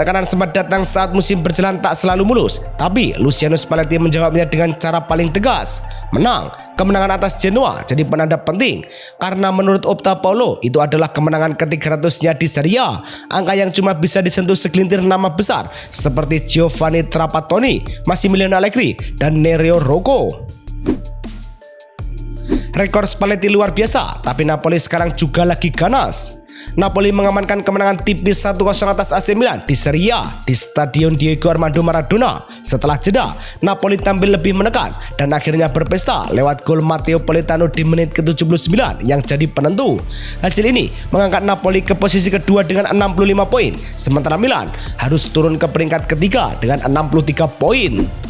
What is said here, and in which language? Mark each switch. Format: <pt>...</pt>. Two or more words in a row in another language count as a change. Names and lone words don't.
<id>Tekanan sempat datang saat musim berjalan tak selalu mulus, tapi Luciano Spalletti menjawabnya dengan cara paling tegas. Kemenangan atas Genoa jadi penanda penting karena menurut Opta Paulo itu adalah kemenangan ke-300-nya di Serie A, angka yang cuma bisa disentuh segelintir nama besar seperti Giovanni Trapattoni, Massimiliano Allegri, dan Nereo Rocco. Rekor Spalletti luar biasa, tapi Napoli sekarang juga lagi ganas. Napoli mengamankan kemenangan tipis 1-0 atas AC Milan di Serie A di Stadion Diego Armando Maradona. Setelah jeda, Napoli tampil lebih menekan dan akhirnya berpesta lewat gol Matteo Politano di menit ke-79 yang jadi penentu. Hasil ini mengangkat Napoli ke posisi kedua dengan 65 poin, sementara Milan harus turun ke peringkat ketiga dengan 63 poin.</id>